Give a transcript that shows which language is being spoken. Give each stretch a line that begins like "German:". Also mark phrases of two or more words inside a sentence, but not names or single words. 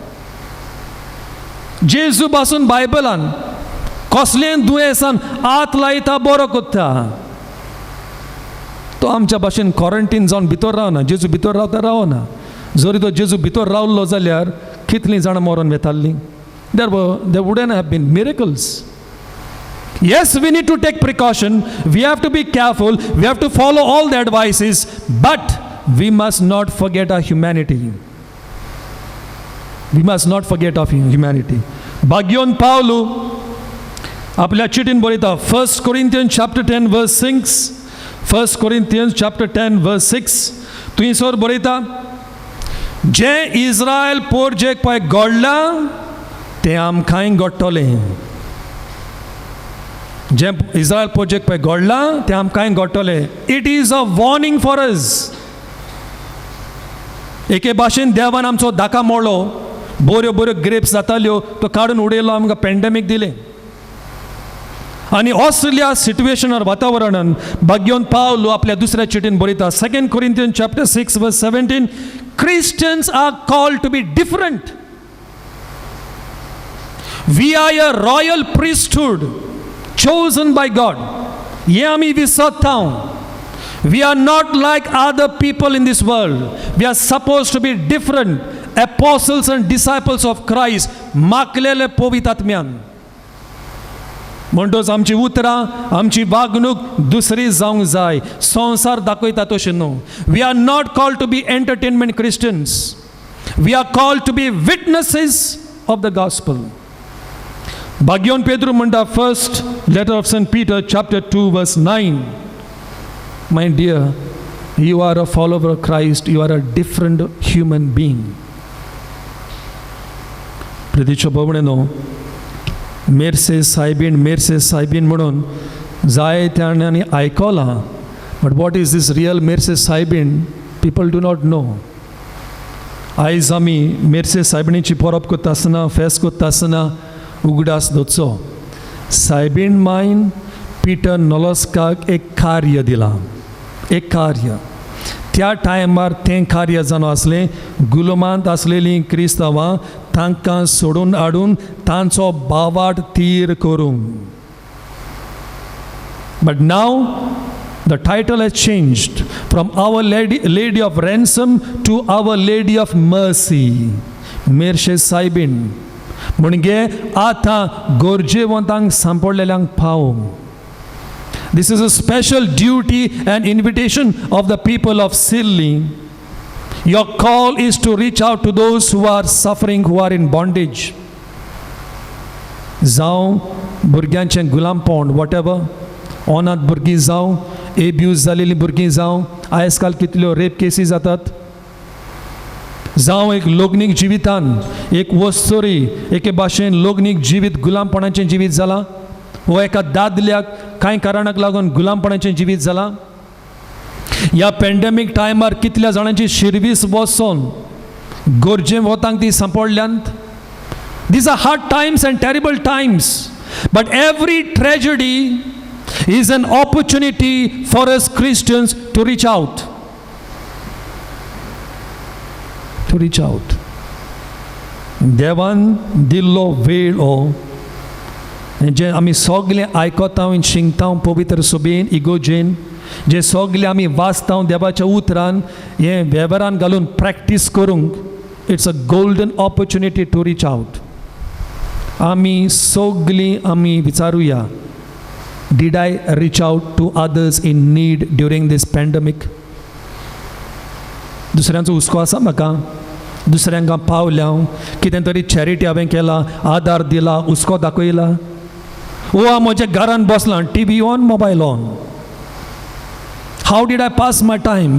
Konkani: जेजू पासून बायबलान कसलें दुयेंसान हात लायता बरो करता. तो आमच्या भाशेन क्वॉरंटीन जावन भितर रावना, जेजू भितर रावता रावना. जरी तो जेजू भितर रावल्लो जाल्यार कितलीं जाणां मरून वेतालीं.
English: There wouldn't have been miracles. Yes, we need to take precaution. We have to be careful. We have to follow all the advices. But we must not forget our humanity. We must not forget our humanity.
Konkani: Bhagyon Paulu आपल्या चिठीन बरयता 1 Corinthians chapter 10 verse 6. 1 Corinthians chapter 10 verse 6. थंयसर बरयता, जे इस्रायल पोरजेक पळय घडला तें आमकांय घडटलें. जे इस्रायल पोरजेक पळय घडला तें आमकांय घडटलें.
English: It is a warning for us.
Konkani: एके भाशेन देवान आमचो दाका मोडलो, बऱ्यो बऱ्यो ग्रेप्स जाताल्यो तो काडून उडयलो, आमकां पॅन्डेमीक दिलें. आनी असल्या सिट्युएशनार वातावरणान भाग्योन पावलो आपल्या दुसऱ्या चिठीन बरयता 2 Corinthians chapter 6 verse 17.
English: Christians are called to be different. We are a royal priesthood chosen by God.
Konkani: हे आमी विसरता.
English: We are not like other people in this world. We are supposed to be different. Apostles and disciples of Christ,
Konkani: माखलेले पवित्र आत्म्यान. म्हणटच आमची उतरां, आमची वागणूक दुसरी जावंक जाय, संवसार दाखयता तशें न्हू.
English: We are not called to be entertainment Christians. We are called to be witnesses of the gospel.
Konkani: भाग्योन पेद्रू म्हणटा, फर्स्ट लेटर ऑफ सेंट पीटर चॅप्टर 2 verse 9.
English: My dear, you are a follower of Christ. You are a different human being.
Konkani: प्रतीच्या भोवणेनो, मेर्से सायबीन म्हणून जाय त्याण्यांनी आयकलां.
English: But what is this real मेर्से सायबीन? People do not know.
Konkani: आयज आमी मेर्से सायबिणीची परब करता आसतना, फेस्त करता आसतना उगडास दोचो. सायबीण मायन पिटर नॉलोस्काक एक कार्य दिलां, एक कार्य. त्या टायमार तें कार्य जावन आसलें गुलामांत आसलेलीं क्रिस्तांवां तांकां सोडून हाडून तांचो बावाट तीर करूंक.
English: But now the title has changed from Our Lady of Ransom to Our Lady of Mercy.
Konkani: मेर्शे सायबीण म्हणजे आतां गोरजेवंतांक सांपडलेल्यांक पावोवंक.
English: This is a special duty and invitation of the people of Silli. Your call is to reach out to those who are suffering, who are in bondage.
Konkani: जावं भुरग्यांचें गुलामपण, whatever, अनाथ भुरगीं जावं, एब्यूज जालेलीं भुरगीं जावं, आयज काल कितल्यो रेप केसी जातात. जावं एक लोग्नीक जिवितान एक वस्तोरी एके भाशेन लोग्नीक जिवीत गुलामपणाचें जिवीत जालां. वो एका दादल्याक कांय कारणाक लागून गुलामपणाचें जिवीत जालां. ह्या पॅन्डेमीक टायमार कितल्या जाणांची शिरवीस वचोन गरजे वतांक ती सांपडल्यांत.
English: These are hard times and terrible times. But every tragedy is an opportunity for us Christians to reach out. To reach out.
Konkani: देवान दिल्लो वेळ हो जे आमी सगळे आयकता शिंगता पवित्र सभेन इगोजेन, जे सगळे आमी वाचता देवाच्या उतरान हे वेव्हारान घालून प्रॅक्टीस करूंक,
English: It's a golden opportunity to reach out.
Konkani: आमी सगळीं आमी विचारुया,
English: Did I reach out to others in need during this pandemic?
Konkani: दुसऱ्यांचो हुस्को आसा म्हाका? दुसऱ्यांक पावल्या, कितें तरी चॅरिटी हांवें केला, आदार दिला, हुस्को दाखयला? हांव म्हज्या घरान बसलां,
English: TV on, mobile on. How did I pass my time?